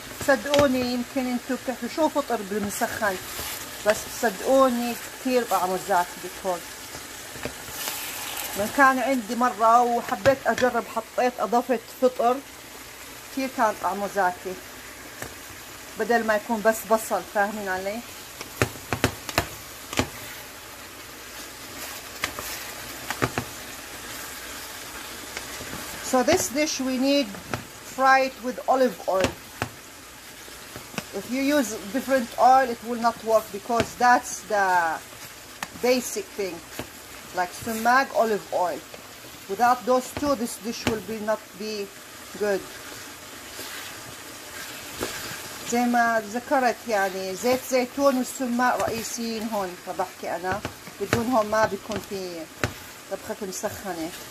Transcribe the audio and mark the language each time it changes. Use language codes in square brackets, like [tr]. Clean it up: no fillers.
[ar] صدقوني يمكن انتو بتحكوا شو فطر بالمسخن، بس صدقوني كثير طعمه زاكي بيكون. من كان عندي مرة وحبيت اجرب، حطيت اضفت فطر، كثير كان طعمه زاكي بدل ما يكون بس بصل. فاهمين علي؟ [en] So this dish we need fry it with olive oil. If you use different oil it will not work, because that's the basic thing, like sumac, olive oil. Without those two this dish will not be good. [ar] زي ما ذكرت يعني زيت زيتون والسماق رئيسيين هون، فبحكي انا بدونهم ما بيكون في طبخة مسخنة.